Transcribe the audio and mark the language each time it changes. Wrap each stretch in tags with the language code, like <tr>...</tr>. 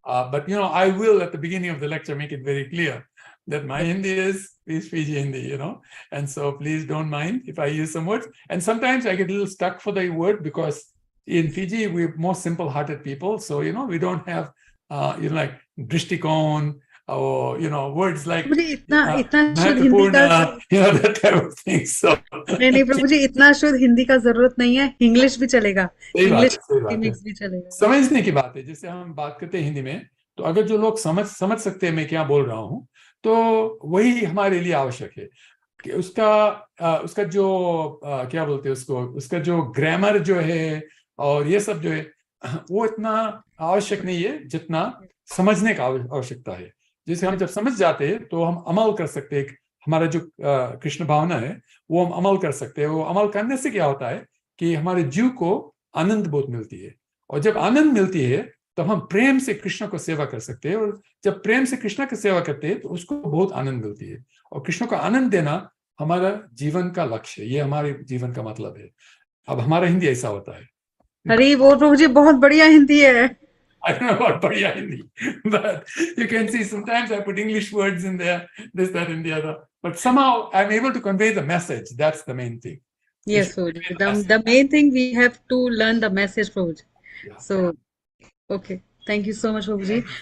<en>but I will at the beginning of the lecture make it very clear that my Hindi is Fiji Hindi, and so please don't mind if I use some words. And sometimes I get a little stuck for the word because in Fiji we're more simple-hearted people, so we don't have like drishtikon or words like</en> <hi>प्रभु जी इतना शुद्ध हिंदी का</hi> <en>that type of thing. So</en> <hi>नहीं प्रभु जी इतना शुद्ध हिंदी का जरूरत नहीं है इंग्लिश भी चलेगा इंग्लिश मिक्स भी चलेगा समझने की बात है जैसे हम बात करते हैं हिंदी में तो अगर जो लोग समझ सकते हैं मैं क्या बोल रहा हूँ तो वही हमारे लिए आवश्यक है कि उसका जो क्या बोलते हैं उसका जो ग्रामर जो है और ये सब जो है वो इतना आवश्यक नहीं है जितना समझने का आवश्यकता है जैसे हम जब समझ जाते हैं तो हम अमल कर सकते हैं हमारा जो कृष्ण भावना है वो हम अमल कर सकते हैं वो अमल करने से क्या होता है कि हमारे जीव को आनंद बहुत मिलती है और जब आनंद मिलती है तब हम प्रेम से कृष्ण को सेवा कर सकते हैं और जब प्रेम से कृष्ण की सेवा करते हैं तो उसको बहुत आनंद मिलती है और कृष्ण को आनंद देना हमारा जीवन का लक्ष्य है ये हमारे जीवन का मतलब है अब हमारा हिंदी ऐसा होता है अरे वो प्रभु जी बहुत बढ़िया हिंदी है</hi> <en>I don't know about Pariya Hindi, but you can see sometimes I put English words in there, this, that, and the other. But somehow I'm able to convey the message. That's the main thing. Yes, Prabhuji. The main thing we have to learn the message, Prabhuji. Yeah. So, okay. Thank you so much, Prabhuji.</en>